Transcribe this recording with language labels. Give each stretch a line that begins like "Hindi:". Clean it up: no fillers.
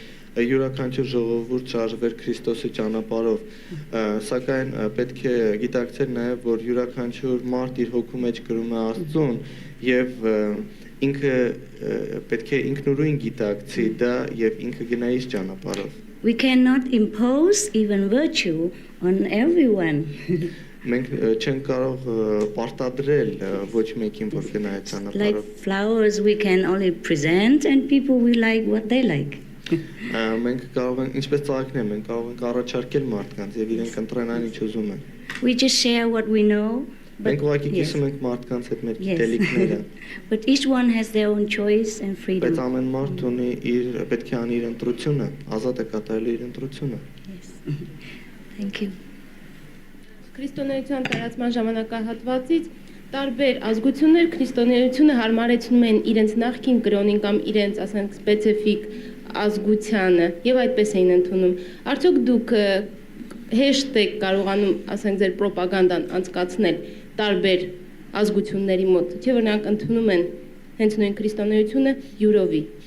Armenian: Յուրաքանչյուր ժողովուրդ շարժվեր Քրիստոսի ճանապարհով, սակայն պետք է գիտակցել նաև, որ յուրաքանչյուր մարդ իր հոգու մեջ կրում է Աստծուն եւ ինքը պետք է ինքնուրույն գիտակցի դա եւ ինքը գնա իր ճանապարհով։
English: We cannot impose even virtue on everyone.
Armenian: Մենք չենք կարող պարտադրել ոչ մեկին, որ գնա այդ ճանապարհով։
English: Like flowers, we can only present, and people will like what they like.
Armenian: Մենք կարող ենք, ինչպես ծաղիկներ, մենք կարող ենք առաջարկել մարդկանց եւ իրենք ընտրեն այն, ինչ ուզում են։
English: We just share what we know.
Armenian: Մենք ուղղակի կիսում ենք մարդկանց հետ մեր գիտելիքները։
English: But each one has their own choice and freedom.
Armenian: Բայց ամեն մարդ ունի իր պետք է անի իր ընտրությունը, ազատ է կատարել իր ընտրությունը։
English: Yes. Thank you.
Armenian: Քրիստոնեության տարածման ժամանակահատվածից տարբեր ազգություններ քրիստոնեությունը հարմարեցնում են իրենց նախկին կրոնին կամ իրենց, ասենք, սպეციფიկ ազգությանը եւ այդպես էին ընդունում։ Արդյոք դուք հեշտ եք կարողանում, ասենք, ձեր ռոպագանդան անցկացնել տարբեր ազգությունների մոտ, չէ՞ որ նրանք ընդունում են հենց նույն քրիստոնեությունը յուրովի։